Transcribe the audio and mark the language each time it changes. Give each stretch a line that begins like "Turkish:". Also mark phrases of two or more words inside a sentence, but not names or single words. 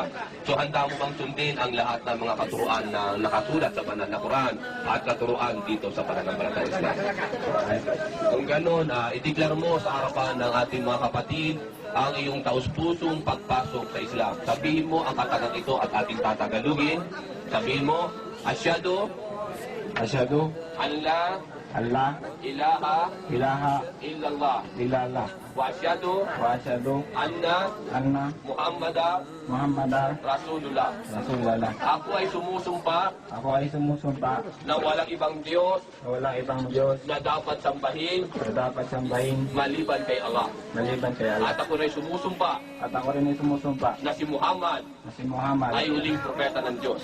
Filipino: So handa mo bang sundin ang lahat ng mga katuruan na nakasulat sa banal na Quran at katuruan dito sa pananampalatayang Islam? Kung gano'n, ideklar mo sa harapan ng ating mga kapatid ang iyong taus-pusong pagpasok sa Islam. Sabihin mo ang katagang ito at ating tatagalugin. Sabihin mo,
Arabic: أشهد أن لا Allah, ilaha ilaha, illallah ilallah, وأشهد وأشهد anna anna Muhammadar Muhammadar Rasulullah. Rasulullah.
Filipino: Ako ay sumusumpa Ako ay sumusumpa na walang ibang Diyos na walang ibang Diyos na dapat sambahin na dapat sambahin maliban kay Allah. maliban kay Allah. At ako rin sumusumpa At ako rin ay sumusumpa na si Muhammad na si Muhammad ay huling propeta ng Diyos.